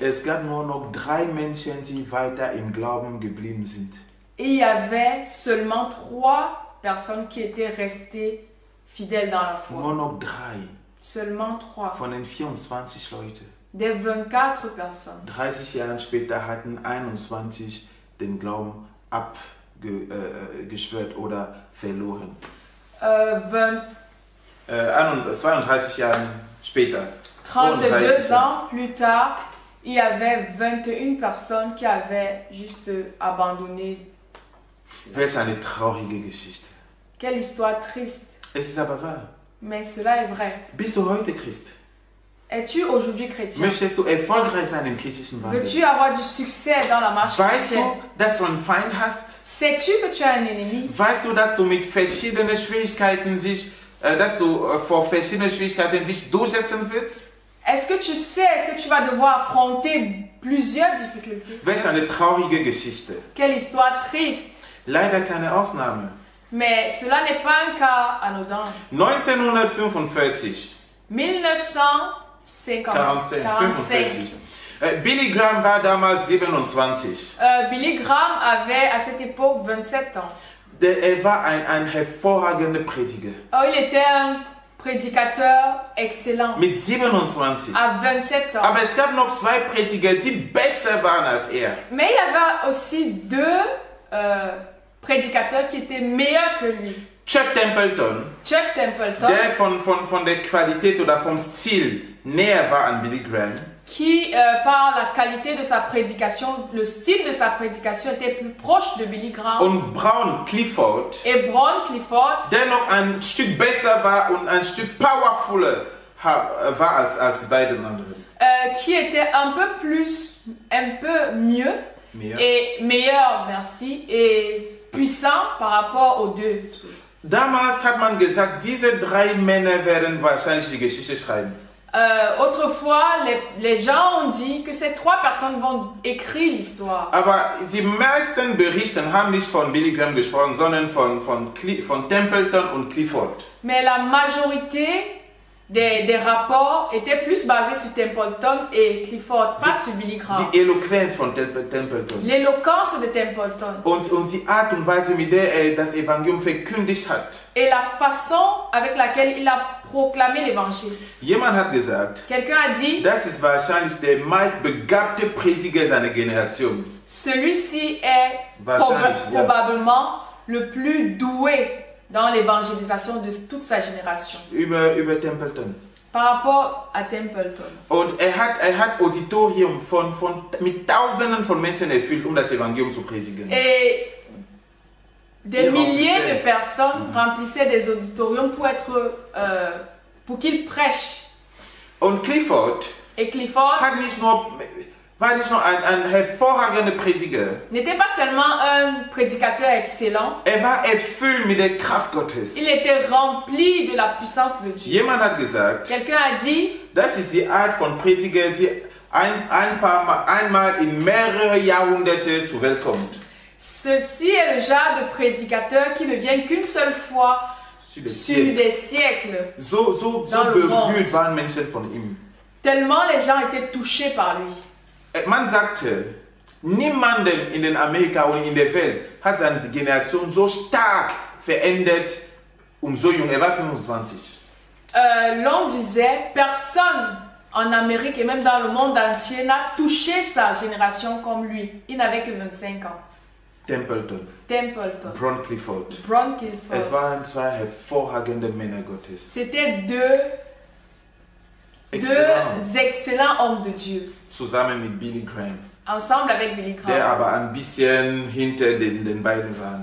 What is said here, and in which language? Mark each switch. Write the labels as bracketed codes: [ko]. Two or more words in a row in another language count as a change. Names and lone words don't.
[de] Es gab nur noch 3 Menschen, die weiter im Glauben geblieben sind. [fr] Et il y avait seulement 3 personnes qui étaient restées fidèles dans la foi. [de] Nur noch 3 [fr] Seulement 3 [de] von den 24 Leuten. [fr] des 24 personnes. [de] 30 Jahre später hatten 21 den Glauben abgeschwört oder verloren. 32 Jahre später. [fr] 32 ans plus tard, il y avait 21 personnes qui avaient juste abandonné. [de] Welch eine traurige Geschichte. [fr] Quelle histoire triste. [de] Es ist aber wahr. [fr] Mais cela est vrai. [de] Bist du heute Christ? [fr] Es-tu aujourd'hui chrétien? [de] Möchtest du erfolgreich sein im christlichen Wandel? [fr] Veux-tu avoir du succès dans la marche [de] Weißt [fr] chrétienne? [de] du, dass du einen Feind hast? [fr] Sais-tu que tu as un ennemi? [de] Weißt du, dass du mit verschiedenen Schwierigkeiten dich durchsetzen willst? [fr] Est-ce que tu sais que tu vas devoir affronter plusieurs difficultés? [de] Welch eine traurige Geschichte. [fr] Quelle histoire triste. [de] Leider keine Ausnahme. [fr] Mais cela n'est pas un cas anodin. [de] 1945. [fr] 1945. [de] Billy Graham war damals 27. [fr] Billy Graham avait à cette époque 27 ans. [de] Er war ein hervorragender Prediger. [fr] Oh, il était un prédicateur excellent. [de] Mit 27. [fr] À 27 ans. [de] Aber es gab noch 2 Prediger, die besser waren als er. [fr] Mais il y avait aussi 2 prédicateurs qui étaient meilleurs que lui. [de] Chuck Templeton, [fr] Chuck Templeton, [de] der von der Qualität oder vom Stil näher war an Billy Graham. [fr] Qui, par la qualité de sa prédication, le style de sa prédication était plus proche de Billy Graham. [de] Und Brown Clifford, [fr] Et Brown Clifford, [de] der noch ein Stück besser war und ein Stück powerfuller war als die beiden anderen. [fr] qui était un peu mieux et meilleur, merci, et puissant par rapport aux 2. [de] Damals hat man gesagt, diese 3 Männer werden wahrscheinlich die Geschichte schreiben. [fr] Autrefois, les gens ont dit que ces 3 personnes vont écrire l'histoire. [de] Aber die meisten Berichte haben nicht von Billy Graham gesprochen, sondern von Templeton und Clifford. [fr] Mais la majorité des rapports étaient plus basés sur Templeton et Clifford, pas sur Billy Graham. [de] Die Eloquenz von Templeton. [fr] L'éloquence de Templeton. [de] Und die Art und Weise, mit der er das Evangelium verkündigt hat. [fr] Et la façon avec laquelle il a proclamé l'évangile. [de] Jemand hat gesagt, [fr] Quelqu'un a dit, [de] das ist wahrscheinlich der meistbegabte Prediger seiner Generation. [fr] celui-ci est [de] Wahrscheinlich, ja. [fr] probablement le plus doué dans l'évangélisation de toute sa génération. [de] Über Templeton. [fr] Par rapport à Templeton. [de] Und er hat Auditorium mit Tausenden von Menschen erfüllt, das Evangelium zu predigen. [fr] Et des milliers de personnes remplissaient des auditoriums pour qu'il prêche. [de] Und Clifford [fr] Et Clifford, [de] hat nicht nur war nicht nur ein hervorragender Prediger. [fr] n'était pas seulement un prédicateur excellent, [de] War erfüllt mit der Kraft Gottes. [fr] il était rempli de la puissance de Dieu. [de] Jemand hat gesagt, [fr] Quelqu'un a dit, [de] das ist die Art von Prediger, die einmal in mehrere Jahrhunderte zur Welt kommt. [fr] ceci est le genre de prédicateur qui ne vient qu'une seule fois Sur les sur siècles. des siècles. [de] So [fr] Dans le monde. [de] berührt waren Menschen von ihm. [fr] Tellement les gens étaient touchés par lui. [de] Man sagte, niemanden in den Amerika und in der Welt hat seine Generation so stark verändert, so jung. War 25. [fr] L'on disait, personne en Amérique et même dans le monde entier n'a touché sa génération comme lui. Il n'avait que 25 ans. [de] Templeton, [fr] Templeton, [de] Ron Clifford. [fr] Ron [de] Es [fr] Kilford. [de] waren zwei hervorragende Männer Gottes. [fr] C'était deux excellents hommes de Dieu. [de] Zusammen mit Billy Graham, [fr] Ensemble avec Billy [de] der [fr] Graham. [de] aber ein bisschen hinter den beiden war.